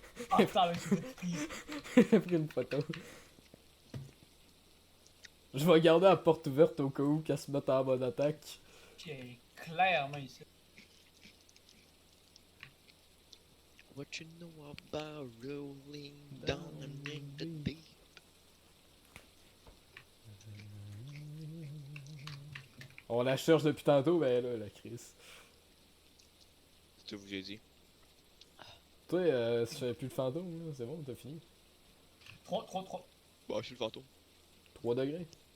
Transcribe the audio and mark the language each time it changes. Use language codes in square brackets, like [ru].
[fr] Ah, putain, mais c'est triste. J'ai pris une photo. Je vais garder la porte ouverte au cas où qu'elle se mette en mode attaque. Ok, clairement ici. [en] What you know about rolling down in the deep? [fr] On la cherche depuis tantôt, ben là, la crise. C'est tout ce que j'ai dit. Toi, ça fait plus le fantôme, là. C'est bon, t'as fini. 3. Bah, je suis le fantôme. 3 degrés.